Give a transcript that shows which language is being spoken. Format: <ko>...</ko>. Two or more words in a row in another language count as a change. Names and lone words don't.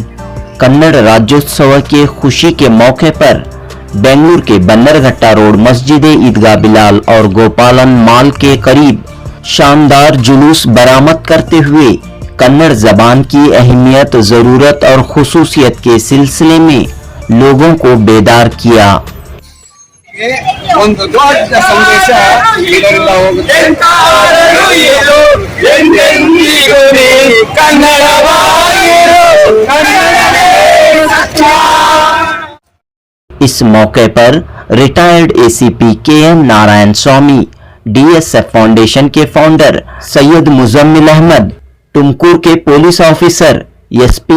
<ur>کنڑ راجیوتسو کے خوشی کے موقع پر بنگلورو کے بنرگھٹا روڈ مسجد عیدگاہ بلال اور گوپالن مال کے قریب شاندار جلوس برامد کرتے ہوئے کنڑ زبان کی اہمیت، ضرورت اور خصوصیت کے سلسلے میں لوگوں کو بیدار کیا.</ur> <kn>ಒಂದು ದೊಡ್ಡ ಸಂದೇಶ ಇದರಿಂದ ಹೋಗುತ್ತೆ।</kn> <ur>اس موقع پر</ur> <en>retired ACP</en> <ur>के.एम. نارائن سوامی، ڈی ایس ایف فاؤنڈیشن کے فاؤنڈر سید مزمل احمد، ٹمکور کے</ur> <en>police officer SP</en>